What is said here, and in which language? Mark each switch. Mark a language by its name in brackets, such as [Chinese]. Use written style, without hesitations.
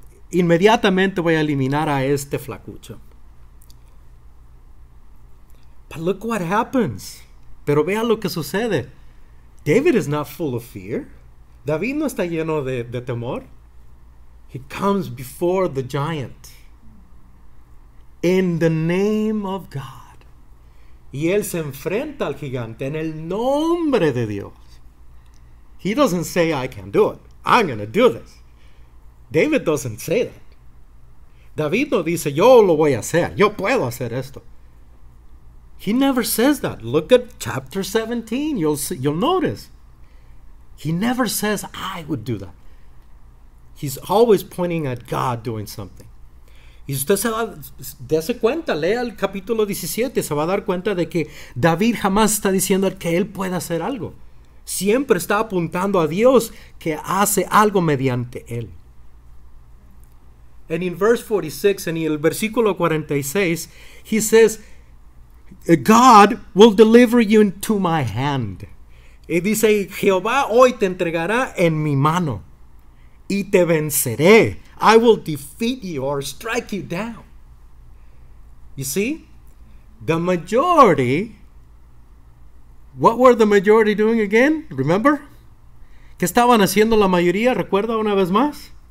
[Spanish] Inmediatamente voy a eliminar a este flacucho. [English] But look what happens. [Spanish] Pero vea lo que sucede. [English] David is not full of fear. [Spanish] David no está lleno de temor. [English] He comes before the giant in the name of God. [Spanish] Y él se enfrenta al gigante en el nombre de Dios. [English] He doesn't say, I can do it. I'm going to do this. David doesn't say that. [Spanish] David no dice, yo lo voy a hacer. Yo puedo hacer esto. [English] He never says that. Look at chapter 17. You'll notice. He never says, I would do that. He's always pointing at God doing something. [Spanish] Y usted dése cuenta, lea el capítulo 17, se va a dar cuenta de que David jamás está diciendo que él pueda hacer algo. Siempre está apuntando a Dios que hace algo mediante él. [English] And in verse 46, [Spanish] en el versículo 46, [English] he says, God will deliver you into my hand. [Spanish] Y dice, Jehová hoy te entregará en mi mano y te venceré. [English] I will defeat you or strike you down. You see? The majority, what were the majority doing again? Remember? [Spanish] ¿Qué estaban haciendo la mayoría? ¿Recuerda una vez más?